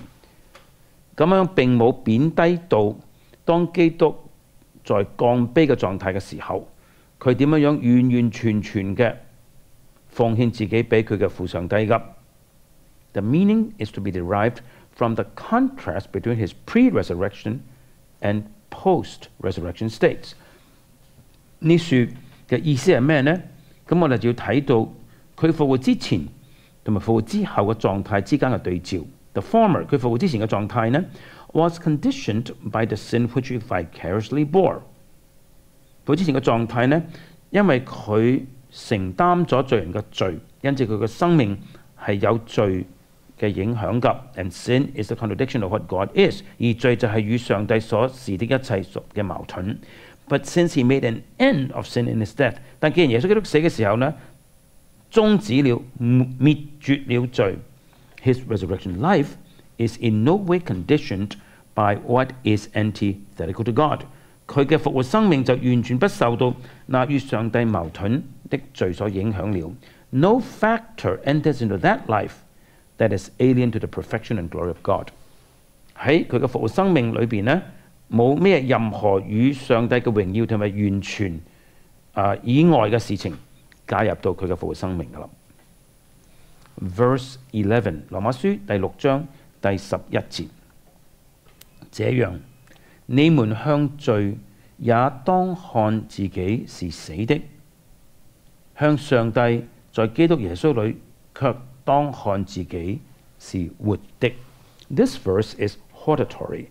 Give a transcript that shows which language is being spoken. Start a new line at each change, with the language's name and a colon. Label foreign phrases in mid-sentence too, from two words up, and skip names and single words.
Cantonese: 咁樣並冇貶低到當基督在降卑嘅狀態嘅時候，佢點樣完完全全嘅奉獻自己俾佢嘅父上帝㗎。
English: The meaning is to be derived from the contrast between his pre-resurrection and post-resurrection states.
Cantonese: 呢處嘅意思係咩呢？咁我哋就要睇到佢復活之前同埋復活之後嘅狀態之間嘅對照。
English: The former
Cantonese: 佢復活之前嘅狀態呢
English: was conditioned by the sin which he vicariously bore。
Cantonese: 復活之前嘅狀態呢，因為佢承擔咗罪人嘅罪，因此佢嘅生命係有罪嘅影響㗎。
English: And sin is the contradiction of what God is。
Cantonese: 而罪就係與上帝所示的一切嘅矛盾。
English: But since he made an end of sin in his death，
Cantonese: 但既然耶穌基督死嘅時候呢，終止了滅絕了罪
English: ，his resurrection life is in no way conditioned by what is antithetical to God。
Cantonese: 佢嘅復活生命就完全不受到那與上帝矛盾的罪所影響了。
English: No factor enters into that life that is alien to the perfection and glory of God。
Cantonese: 喺佢嘅復活生命裏邊呢，冇咩任何與上帝嘅榮耀同埋完全以外嘅事情加入到佢嘅復活生命㗎啦。Verse 11，羅馬書第6章第11節，這樣你們向罪也當看自己是死的，向上帝在基督耶穌裏卻當看自己是活的。
English: This verse is hortatory。